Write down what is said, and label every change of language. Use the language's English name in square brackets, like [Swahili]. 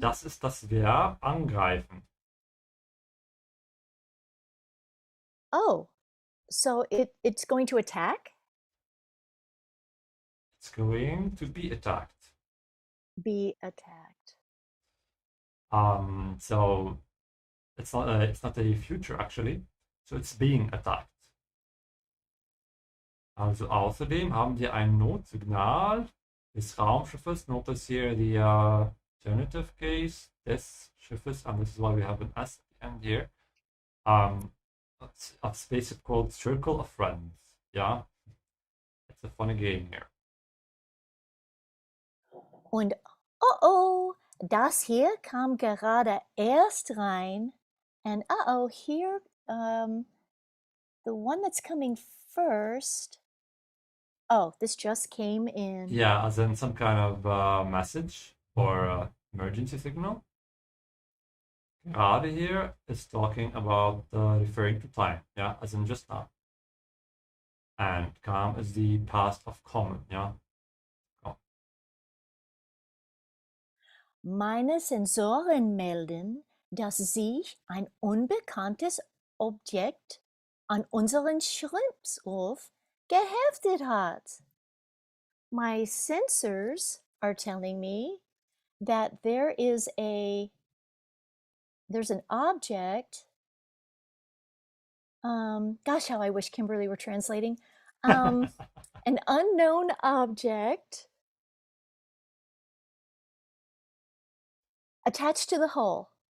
[German] Das ist das Verb angreifen. [English] Oh, so it's going to attack? It's going to be attacked. Be attacked. So it's not a future actually. So it's being attacked. [German] Also außerdem haben wir ein Notsignal des Raumschiffes. [English] Notice here the alternative case des Schiffes, and this is why we have an S at the end here. A spaceship called Circle of Friends. Yeah, it's a funny game here. [German] Und das hier kam gerade erst rein. [English] And here, the one that's coming first. Oh, this just came in. Yeah, as in some kind of message or emergency signal. Gerade here is talking about referring to time. Yeah, as in just now. And kam is the past of kommen. Yeah. [German] Meine Sensoren melden, dass sich ein unbekanntes Objekt an unseren Schrimpshof geheftet hat. [English] My sensors are telling me that there's an object. Gosh, how I wish Kimberly were translating. An unknown object attached to the hull.